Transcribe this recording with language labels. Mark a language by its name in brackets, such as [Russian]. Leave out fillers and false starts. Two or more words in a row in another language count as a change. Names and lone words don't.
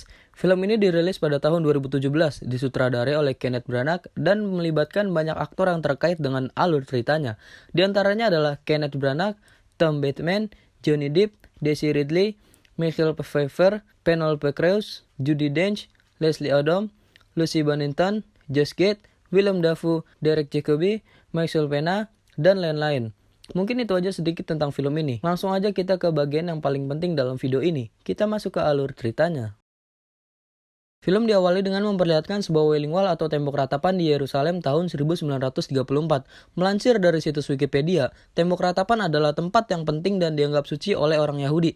[Indonesian] Film ini dirilis pada tahun 2017, disutradarai oleh Kenneth Branagh dan melibatkan banyak aktor yang terkait dengan alur ceritanya. Di antaranya adalah Kenneth Branagh, Tom Bateman, Johnny Depp, Daisy Ridley, Michael Pfeiffer, Penelope Cruz, Judi Dench, Leslie Odom, Lucy Bonington, Josh Gad, Willem Dafoe, Derek Jacobi, Michael Pena, dan lain-lain. Mungkin itu aja sedikit tentang film ini. Langsung aja kita ke bagian yang paling penting dalam video ini. Kita masuk ke alur ceritanya. Film diawali dengan memperlihatkan sebuah Wailing Wall atau tembok ratapan di Yerusalem tahun 1934. Melansir dari situs Wikipedia, tembok ratapan adalah tempat yang penting dan dianggap suci oleh orang Yahudi.